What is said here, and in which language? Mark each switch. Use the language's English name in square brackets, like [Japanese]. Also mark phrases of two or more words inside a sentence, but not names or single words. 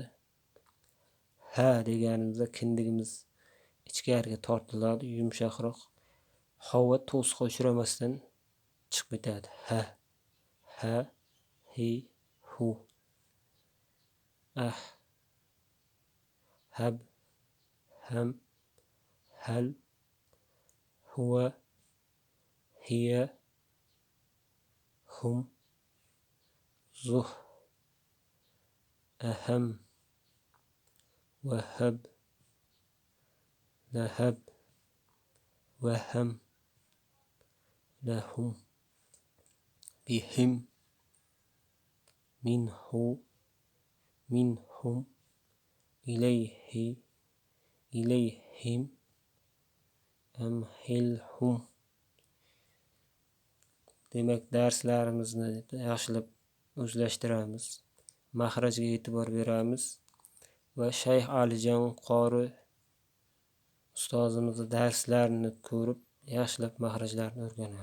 [Uzbek] Ha deganimizda kindigimiz ichkariga tortiladi, yumshoqroq. Havo to'siqqa uchramasdan chiqib ketadi. [Arabic] هَ، هِ، هُ. هَبْ، هَمْ، هَلْ, هو، هي، هم، زه، أهم, وهب، لهب، وهم، لهم، بهم، منه، منهم، إليه، إليهم, أمهلهم. [Uzbek] Demak, darslarimizni yaxshilab o'zlashtiramiz, mahrajga e'tibor beramiz va Shayx Alijon qori ustozimizning darslarini ko'rib, yaxshilab mahrajlarni o'rganamiz.